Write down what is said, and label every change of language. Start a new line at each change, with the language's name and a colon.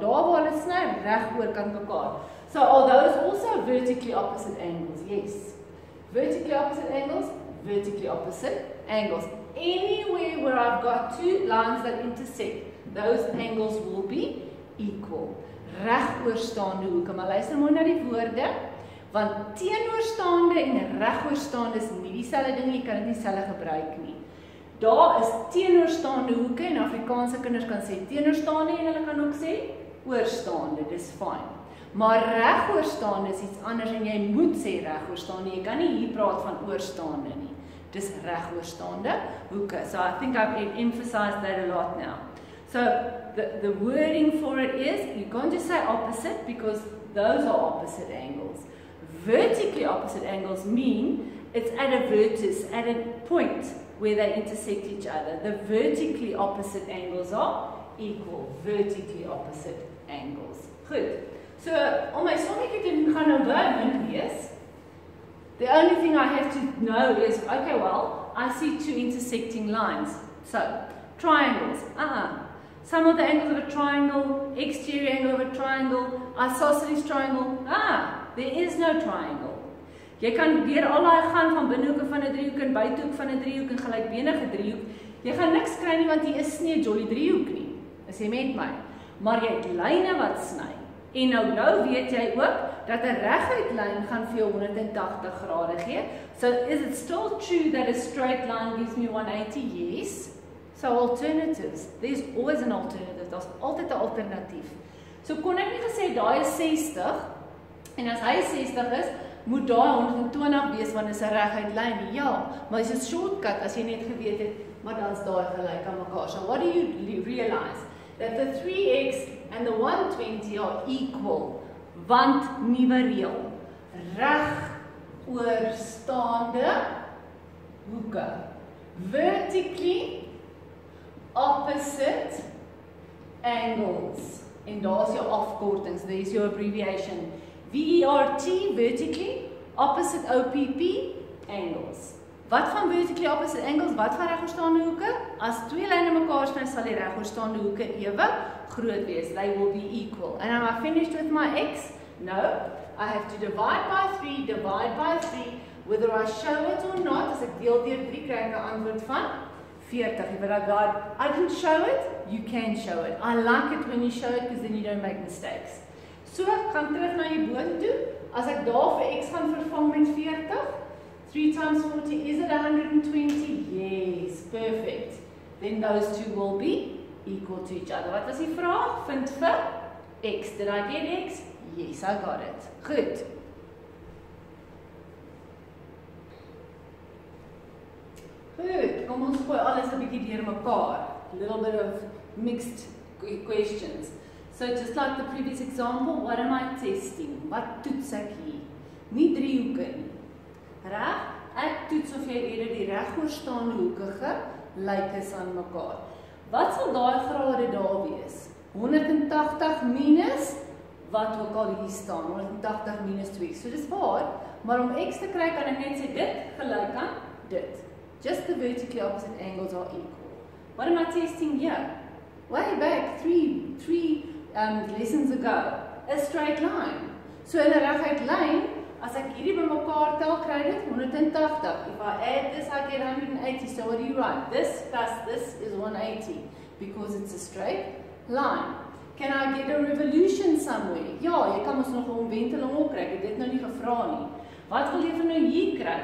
Afrikaans: Daar waar hulle sny, regoorkant mekaar.
English: So are those also vertically opposite angles? Yes. Vertically opposite angles, vertically opposite angles. Anywhere where I've got two lines that intersect, those angles will be equal.
Afrikaans: Regoorstaande hoeke, maar luister maar na die woorde, want teenoorstaande en regoorstaande is nie dieselfde ding, jy kan dit nie dieselfde gebruik nie. Daar is teenoorstaande hoeke en Afrikaanse kinders kan sê teenoorstaande en hulle kan ook sê oorstaande, dis fine. Maar regoorstaande is iets anders en jy moet sê regoorstaande, jy kan nie hier praat van oorstaande nie. Dis regoorstaande hoeke.
English: So I think I've emphasized that a lot now. So the wording for it is, you can't just say opposite because those are opposite angles. Vertically opposite angles mean it's at a vertex, at a point where they intersect each other. The vertically opposite angles are equal. Vertically opposite angles. Goed. So,
Afrikaans: om my sommetjie te gaan nou by wees,
English: the only thing I have to know is, okay, well, I see two intersecting lines. So, triangles. Some of the angles of a triangle, exterior angle of a triangle, isosceles triangle. There is no triangle.
Afrikaans: Jy kan deur al daai gaan van binnehoeke van 'n driehoek en buitehoek van 'n driehoek en gelykbenige driehoek. Jy gaan niks kry nie want hier is nie 'n jolly driehoek nie. Is jy met my? Maar jy het lyne wat sny. En nou weet jy ook dat 'n reguit lyn gaan vir jou 180 grade gee.
English: So is it still true that a straight line gives me 180? Yes. So alternatives. There's always an alternative.
Afrikaans: Daar's altyd 'n alternatief. So kon ek nie gesê daai is 60 en as hy 60 is, moet daai 120 wees want dit is 'n reguit lyn. Ja, maar dis 'n shortcut as jy net geweet het, maar dan is daai gelyk aan mekaar.
English: So what do you realize? That the 3x and the 120 are equal.
Afrikaans: Want nuwe reël. Reg oorstaande hoeke.
English: Vertically opposite angles.
Afrikaans: En daar's jou afkortings,
English: there is your abbreviation. VERT, vertically opposite OPP, angles.
Afrikaans: Wat van
English: vertically opposite angles,
Afrikaans: wat van regoorstaande hoeke? As twee lyne mekaar sny, sal die regoorstaande hoeke ewe groot wees.
English: They will be equal. And am I finished with my x? No. I have to divide by 3, whether I show it or not.
Afrikaans: As ek deel deur 3 kry ek 'n antwoord van 40.
English: But I didn't show it, you can show it. I like it when you show it because then you don't make mistakes.
Afrikaans: So, ek gaan terug na die boontoe. As ek daar vir x gaan vervang met 40,
English: 3 times 40, is it 120? Yes, perfect. Then those two will be equal to each other.
Afrikaans: Wat was die vraag? Vind vir x.
English: Did I get x? Yes, I got it. Goed.
Afrikaans: Goed, kom ons gooi alles 'n bietjie deur mekaar.
English: A little bit of mixed questions. So just like the previous example, what am I testing?
Afrikaans: Wat toets ek hier? Nie driehoeke nie. Reg? Ek toets of jy eerder die regoorstaande hoeke gelyk is aan mekaar. Wat sal daai grade daar wees? 180 minus wat ook al hier staan, 180 minus 2. So dis waar, maar om x te kry kan ek net sê dit gelyk aan dit.
English: Just the vertically opposite angles are equal. What am I testing here? Way back, three lessons ago, a straight line.
Afrikaans: So in 'n reguit lyn, as ek hierdie bymekaar tel, kry dit 180.
English: If I add this, I get 180. So what do you write? This plus this is 180 because it's a straight line. Can I get a revolution somewhere?
Afrikaans: Ja, jy kan ons nog 'n omwenteling ook kry. Ek het dit nou nie gevra nie. Wat wil jy van nou hier kry?